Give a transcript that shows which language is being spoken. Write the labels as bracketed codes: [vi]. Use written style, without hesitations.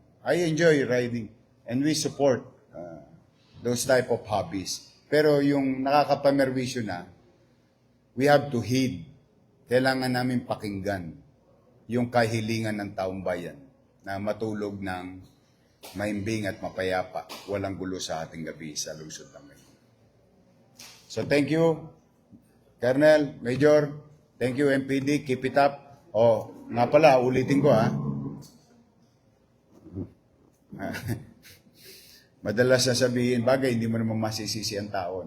[en] I enjoy riding and we support those type of hobbies. [tl] Pero yung nakakapamerwisyo na, [en] we have to heed. [tl] Kailangan namin pakinggan yung kahilingan ng taong bayan na matulog ng maimbing at mapayapa, walang gulo sa ating gabi sa lungsod ng Maynila. [en] So thank you, Colonel, Major, thank you MPD, keep it up. [tl] Nga pala, ulitin ko Madalas sasabihin, bagay, hindi mo naman masisisi ang tao.